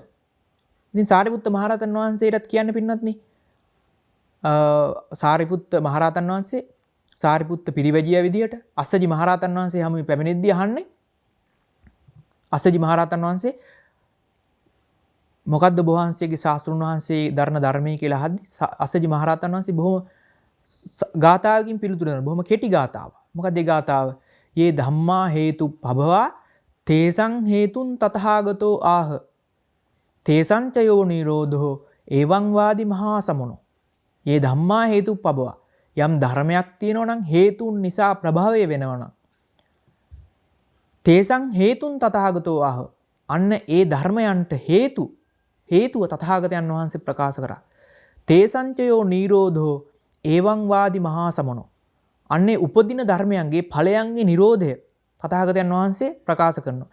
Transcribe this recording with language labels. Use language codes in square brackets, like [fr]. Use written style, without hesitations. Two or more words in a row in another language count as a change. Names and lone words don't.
[si] ඉතින් සාරිපුත්ත මහරහතන් වහන්සේටත් කියන්න පින්වත්නි සාරිපුත්ත මහරහතන් වහන්සේ සාරිපුත්ත පිරිවැජියා විදියට අස්සජි මහරහතන් වහන්සේ හැම පැමිණෙද්දී අහන්නේ අස්සජි මහරහතන් වහන්සේ මොකද්ද ඔබ වහන්සේගේ ශාස්ත්‍රුන් වහන්සේ දරන ධර්මයේ කියලා අහද්දී අස්සජි මහරහතන් වහන්සේ බොහොම ගාථාවකින් පිළිතුරු දෙනවා. බොහොම කෙටි ගාථාවක්. මොකක්ද ඒ ගාථාව? [pi] "යේ ධම්මා හේතු පබවා තේසං හේතුන් තථාගතෝ ආහ තේසං චයෝ නිරෝධෝ එවං වාදි මහා සමුනෝ." "යේ ධම්මා හේතු පබවා" [si] යම් ධර්මයක් තියෙනවා නම් හේතුන් නිසා ප්‍රභවය වෙනවා නම් [pi] තේසං හේතුන් තථාගතෝ ආහ [si] අන්න ඒ ධර්මයන්ට හේතුව තථාගතයන් වහන්සේ ප්‍රකාශ කරා. [pi] තේසංචයෝ නිරෝධෝ එවං වාදි මහා සමනෝ [si] අන්නේ උපදින ධර්මයන්ගේ ඵලයන්ගේ නිරෝධය තථාගතයන් වහන්සේ ප්‍රකාශ කරනවා.